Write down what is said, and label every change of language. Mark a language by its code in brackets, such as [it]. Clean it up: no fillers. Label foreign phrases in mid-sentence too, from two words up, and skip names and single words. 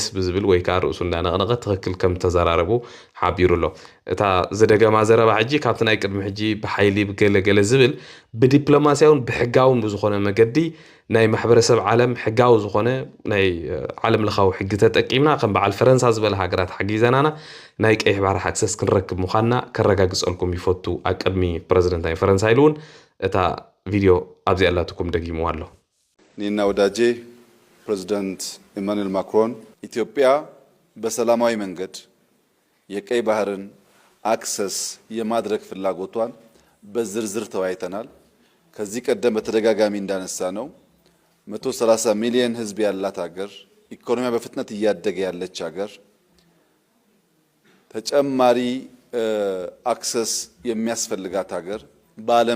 [ti] ብዝብል ወይ ከዓ ርእሱ እንዳነቕነቐ ትኽክል ከም ተዘራረቡ ሓቢሩሎ እታ ዝደገማ ዘረባ ሕጂ ካብቲ ናይ ቅድሚ ሕጂ ብሓይሊ ብገለገለ ዝብል ብዲፕሎማሲያውን ብሕጋውን ብዝኾነ መገዲ ናይ ማሕበረሰብ ዓለም ሕጋዊ ዝኾነ ናይ ዓለም ለኻዊ ሕጊ ተጠቂምና ከም በዓል ፈረንሳ ዝበለ ሃገራት ሓጊዘናና ናይ ቀይሕ ባሕሪ ኣክሰስ ክንረክብ ምዃንና ከረጋግፀልኩም ይፈቱ ኣብ ቅድሚ ፕረዚደንት ናይ ፈረንሳ ኢሉ እውን እታ ቪድዮ ኣብዚ ኣላትኩም ደጊሙ ኣሎ [am] ኒና ወዳጄ ፕሬዝዳንት ኢማኑኤል ማክሮን ኢትዮጵያ በሰላማዊ መንገድ የቀይ ባህርን አክሰስ የማድረግ ፍላጎቷን በዝርዝር ተወያይተናል ከዚህ ቀደም በተደጋጋሚ እንዳነሳ ነው 130 ሚሊዮን ህዝብ ያላት ሀገር ኢኮኖሚያ በፍጥነት እያደገ ያለች ሀገር ተጨማሪ አክሰስ የሚያስፈልጋት ሀገር በዓለም